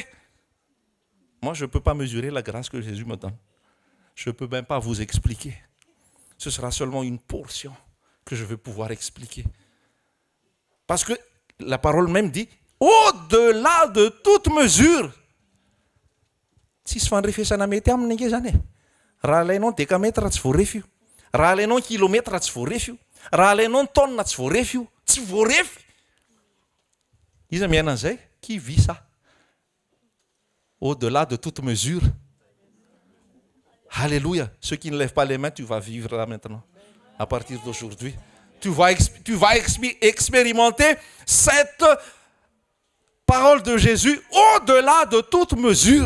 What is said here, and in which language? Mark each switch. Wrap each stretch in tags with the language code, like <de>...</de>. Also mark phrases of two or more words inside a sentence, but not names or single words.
<fr>Moi, je ne peux pas mesurer la grâce que Jésus me donne. Je ne peux même pas vous expliquer. Ce sera seulement une portion que je vais pouvoir expliquer. Parce que la parole même dit, au-delà de toute mesure,</fr> <mg>tsy fandrefesana mety aminy ange zany e. Raha alainao décamètre tsy voarefy io. Raha alainao kilomètre tsy voarefy io. Raha alainao tonne tsy voarefy io. Tsy voarefy.</mg> <fr>Ils aiment bien qui vit ça. Au-delà de toute mesure. Alléluia. Ceux qui ne lèvent pas les mains, tu vas vivre là maintenant. À partir d'aujourd'hui. Tu vas expérimenter cette parole de Jésus au-delà de toute mesure.</fr>